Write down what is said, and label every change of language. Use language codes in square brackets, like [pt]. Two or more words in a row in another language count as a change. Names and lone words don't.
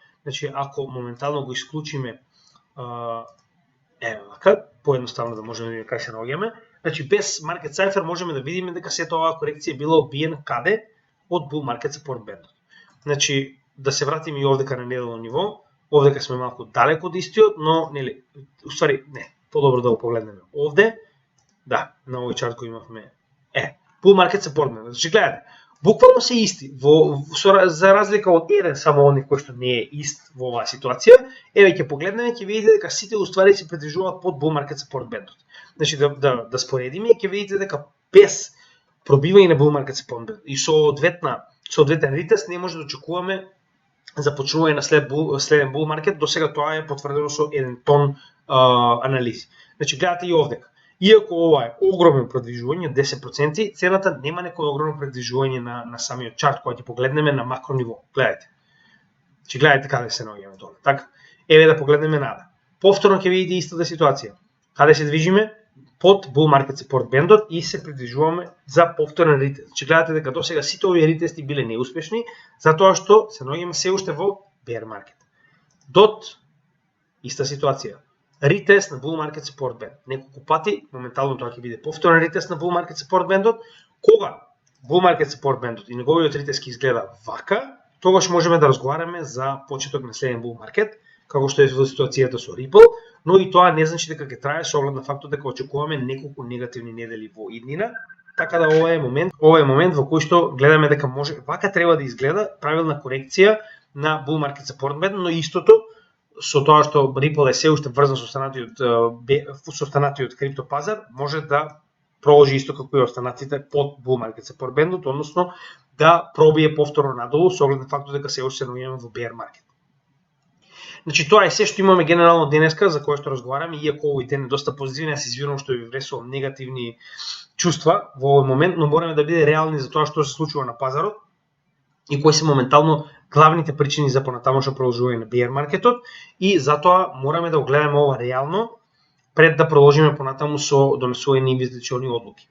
[mk] Значи, ако моментално го исклучиме вака, поедноставно да можеме да видиме кај се наоѓаме, значи без Market Cipher можеме да видиме дека сето оваа корекција била одбиена каде? [en] Од Bull Market Support Band. [mk] значи да се вратиме и овдека на неделно ниво, овдека сме малку далеко од истиот, но нели, уствари не, подобро да го погледнеме овде. Да, на овој чарт го имавме. [en] Bull market support band. [mk] Значи гледате, буквално се исти. За разлика од еден само оној кој што не е ист во оваа ситуација, еве ќе погледнеме, ќе видите дека сите уствари се придржуваат под [en] bull market support band. [mk] Значи да споредиме, ќе видите дека без пробивање на [en] bull market support band [mk] и соодветен ретест не може да очекуваме започнување на следен [en] bull market. [mk] До сега тоа е потврдено со еден тон анализи. Значи гледате и овдека. Иако ова е огромно продвижување, 10%, цената нема некој огромно продвижување на самиот чарт, кога ќе погледнеме на макро ниво. Гледате. Значи гледате каде се наоѓаме доле. Така, еве да погледнеме нада. Повторно ќе видите истата ситуација. Каде се движиме? Под [en] bull market support [mk] бендот и се придвижуваме за повторен ретест. Значи гледате дека до сега сите овие ретести биле неуспешни, затоа што се наоѓаме се уште во [en] bear market. [mk] Дот иста ситуација. Ретест на [en] bull market support band. [mk] Неколку пати, моментално тоа ќе биде повторен ретест на [en] bull market support [mk] бендот. Кога [en] bull market support [mk] бендот и неговиот ретест ќе изгледа вака, тогаш можеме да разговараме за почеток на следен [en] bull market, [mk] како што е во ситуацијата со Ripple, но и тоа не значи дека ќе трае со оглед на фактот дека очекуваме неколку негативни недели во иднина. Така да ова е момент во кој што гледаме дека може вака треба да изгледа правилна корекција на [en] bull market support band, [mk] но истото со тоа што Ripple е се уште врзан со останатиот крипто пазар, може да проложи исто како и останатите под [en] bull market support [mk] бендот, односно да пробие повторно надолу со оглед на фактот дека се уште се наоѓаме во [en] bear market. [mk] Значи тоа е се што имаме генерално денеска за кое што разговараме, иако овој ден е доста позитивен, јас извинувам што ви внесувам негативни чувства во овој момент, но мораме да биде реални за тоа што се случува на пазарот и кои се моментално главните причини за понатамошно продолжување на bear маркетот и затоа мораме да го гледаме ова реално пред да продолжиме понатаму со донесување на инвестициони одлуки.